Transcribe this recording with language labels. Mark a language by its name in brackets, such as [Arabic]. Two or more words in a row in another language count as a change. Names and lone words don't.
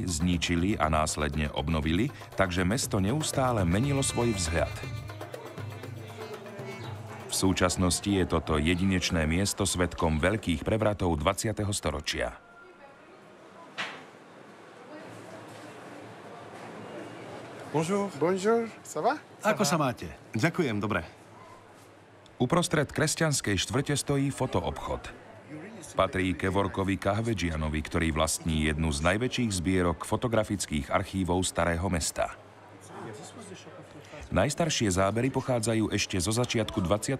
[Slovak] zničili a následne obnovili, takže mesto neustále menilo svoj vzhľad. V súčasnosti je toto jedinečné miesto svedkom veľkých prevratov 20. storočia. [French] Bonjour. Bonjour. Ça va? [Slovak] Ako sa máte? Ďakujem, dobre. Uprostred kresťanskej štvrte stojí fotoobchod. Patrí Kevorkovi Kahvedžianovi, ktorý vlastní jednu z najväčších zbierok fotografických archívov Starého mesta. Najstaršie zábery pochádzajú ešte zo začiatku 20.